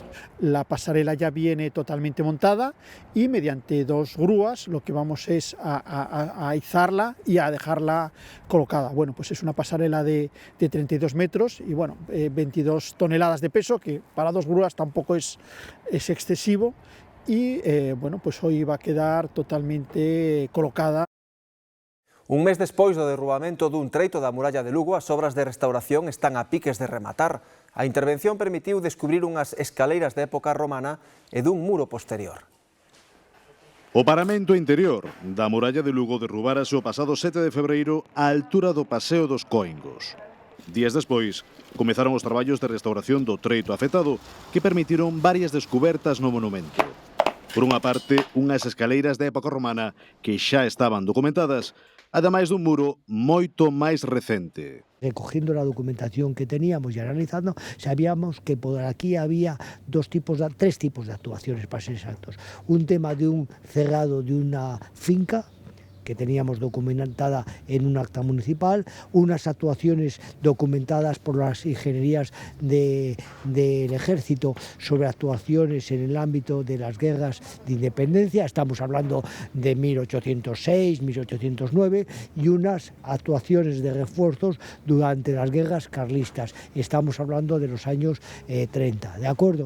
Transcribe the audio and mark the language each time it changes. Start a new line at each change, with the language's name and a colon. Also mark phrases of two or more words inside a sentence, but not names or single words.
Spanish: La pasarela ya viene totalmente montada y mediante 2 grúas lo que vamos es a izarla y a dejarla colocada. Bueno, pues es una pasarela de 32 metros y bueno, 22 toneladas de peso, que para 2 grúas tampoco es excesivo, y bueno, pues hoy va a quedar totalmente colocada.
Galician: Un mes despois do derrubamento dun treito da muralla de Lugo, as obras de restauración están a piques de rematar. A intervención permitiu descubrir unhas escaleiras de época romana e dun muro posterior. O paramento interior da muralla de Lugo derrubárase o pasado 7 de febreiro á altura do Paseo dos Coingos. Días despois, comezaron os traballos de restauración do treito afectado, que permitiron varias descubertas no monumento. Por unha parte, unhas escaleiras de época romana que xa estaban documentadas, ademais dun muro moito máis recente.
Spanish: Recogiendo la documentación que teníamos y analizando, sabíamos que por aquí había tres tipos de actuaciones, para ser exactos. Un tema de un cerrado de una finca, que teníamos documentada en un acta municipal, unas actuaciones documentadas por las ingenierías del ejército sobre actuaciones en el ámbito de las guerras de independencia, estamos hablando de 1806, 1809, y unas actuaciones de refuerzos durante las guerras carlistas, estamos hablando de los años 30, ¿de acuerdo?